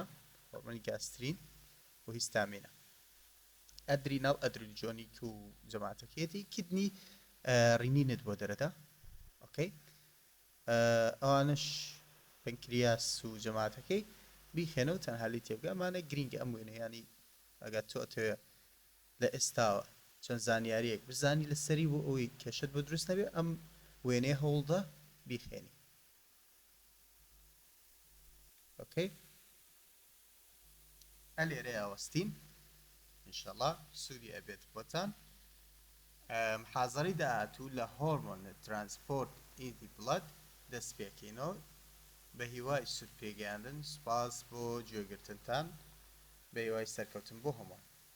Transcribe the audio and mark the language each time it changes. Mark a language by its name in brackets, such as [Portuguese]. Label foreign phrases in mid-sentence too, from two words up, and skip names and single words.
[Central Kurdish] هۆرمۆنی گاسترین و هیستامینە ئەدرینال ئەدرینجۆنیک و جەماعەتەکەیەتی کدنی ڕینینت بۆ دەرەدا ئۆکەی ئەوانش پەنکریاس و جەماعەتەکەی بیخێنە و تەنهالی تێبگە ئەمانە گرنگە ئەم وێنە ینی ئەگەر تۆ لە ئێستاوە چەند زانیاریەک بزانی لەسەری بۆ ئەوەی کێشت بۆ دروست نەبێ ئەم وێنەیە هەوڵدە بیخێنی ئۆکەی ئەلێرەیە ئەوەستین ئینشەڵڵا سوودی ئەبێت بۆتان حاضری داهاتوو لە [English] hormone transport in the blood [Central Kurdish] دەست پێکەینەوە بە هیوای سوود پێگەیاندن سوپاس بۆ گوێگرتنتان بە هیوای سەرکەوتن بۆ هەمووان